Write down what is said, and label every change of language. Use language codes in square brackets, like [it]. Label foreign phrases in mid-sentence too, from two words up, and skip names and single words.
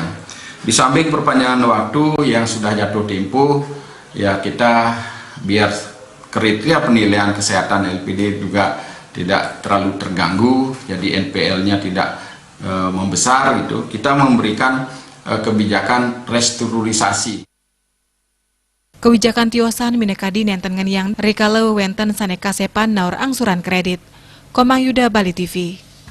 [id] Di samping perpanjangan waktu yang sudah jatuh tempo, ya kita biar kriteria penilaian kesehatan LPD juga tidak terlalu terganggu, jadi NPL-nya tidak membesar gitu. Kita memberikan kebijakan restrukturisasi. [ban] Kebijakan tiosan minekadi nenten yang rikale wenten sane kasepan naur angsuran kredit. [id] Komang Yuda, Bali TV.